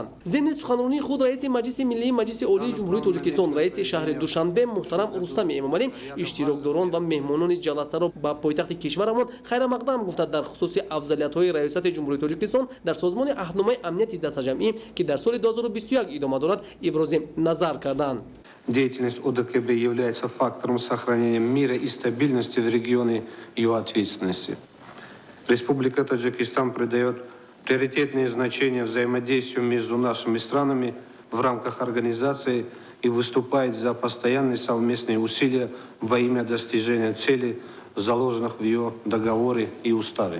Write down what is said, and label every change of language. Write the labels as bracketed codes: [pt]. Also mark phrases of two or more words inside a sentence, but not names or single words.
[tg] зимни суханронии худ раиси Маҷлиси миллии маҷлиси олии ҷумҳурии Тоҷикистон, раиси шаҳри Душанбе муҳтарам Рустами Эмомалӣ иштирокдорон ва меҳмонони ҷаласаро ба пойтахти кишварамон хайрамақдам гуфта дар хусуси афзалиятҳои раёсати ҷумҳурии Тоҷикистон дар созмони аҳдномаи амнияти дастаҷамӣ ки дар соли 2021 идома дорад ибрози назар карданд. [ru] Деятельность ОДКБ является фактором сохранения мира и стабильности в регионе и его ответственности. Республика Таджикистан придает приоритетное значение взаимодействию между нашими странами в рамках организации и выступает за постоянные совместные усилия во имя достижения целей, заложенных в ее договоре и уставе.